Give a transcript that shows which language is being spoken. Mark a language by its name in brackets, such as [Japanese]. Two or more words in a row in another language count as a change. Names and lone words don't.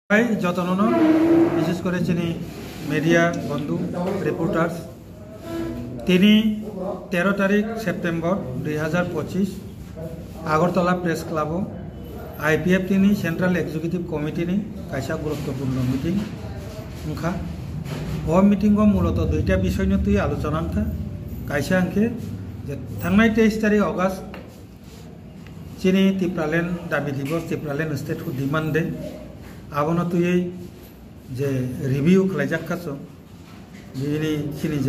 [Kok Borok] ভাই যতন বিশেষ করে চিনি মিডিয়া বন্ধু রিপোর্টার্স তিনি 13 তারিখ সেপ্টেম্বর 2025 আগরতলা প্রেস ক্লাব IPF তিনি [English] central executive committee [Kok Borok] নি কাইसा গুরুত্বপূর্ণ মিটিং ओंखा ओ मिटिंग मूलत दुईटा विषय तुई आलोचना था काइसा आंखे जे थांनाय 23 तारिख अगस्त चिनी टिप्रालेन दाबी दिवस टिप्रालेन स्टेट हु डिमांड दे आबनो तुई जे रिव्यू खालायजाखासो बिनि चिनी जे